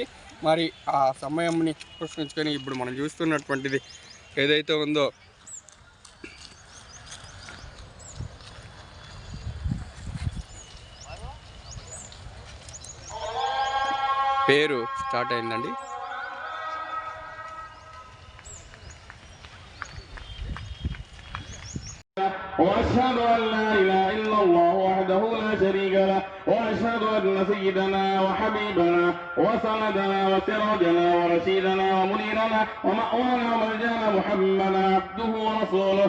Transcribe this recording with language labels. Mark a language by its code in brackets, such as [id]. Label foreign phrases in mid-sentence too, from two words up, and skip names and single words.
[te] మరి ఆ సమయంని ప్రశ్నించుకొని ఇప్పుడు మనం చూస్తున్నటువంటిది ఏదైతే ఉందో పేరు స్టార్ట్ అయిందండి. [ar] وأشهد أن لا إله إلا الله وحده لا شريك له وأشهد أن سيدنا وحبيبنا وسندنا وسراجنا ورشيدنا ومنيرنا ومأوانا وملجانا محمدا عبده ورسوله.